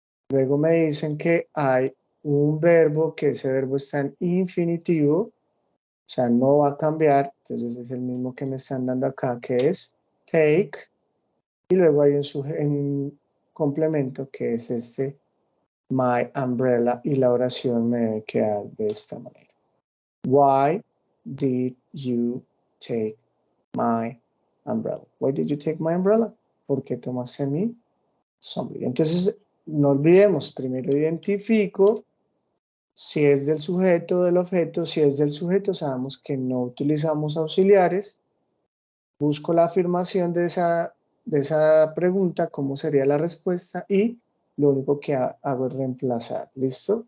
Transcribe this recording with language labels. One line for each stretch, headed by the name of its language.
Spanish: Luego me dicen que hay un verbo, que ese verbo está en infinitivo, o sea, no va a cambiar, entonces es el mismo que me están dando acá, que es take. Y luego hay un complemento que es este,
English: my umbrella,
Spanish: y la oración me debe quedar de esta manera.
English: Why did you take my umbrella? Why did you take my umbrella?
Spanish: ¿Por qué tomaste mi sombrilla? Entonces, no olvidemos, primero identifico si es del sujeto o del objeto. Si es del sujeto, sabemos que no utilizamos auxiliares. Busco la afirmación de esa pregunta, cómo sería la respuesta, y lo único que hago es reemplazar. ¿Listo?